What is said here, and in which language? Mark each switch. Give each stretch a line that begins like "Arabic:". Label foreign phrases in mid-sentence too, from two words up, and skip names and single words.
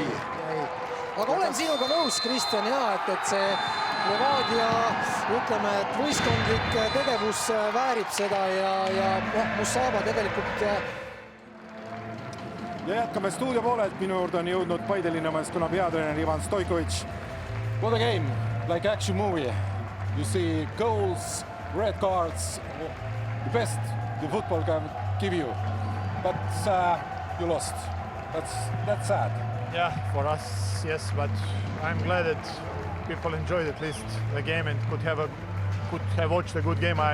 Estonian: Aga olen sinuga nõus, Kristjan, et see Levadia, ütleme, et võistkondlik tegevus väärib seda ja Musaba tegelikult. Ja jätkame stuudio poolelt, minu juurde on jõudnud Paide Linnameeskonna peatreener Ivan Stoikovitš.
English: What a game, like action movie. You see goals, red cards, the best the football can give you. But you lost. That's sad. Yeah, for us, yes, but I'm glad that people enjoyed at least the game and could have watched a good game.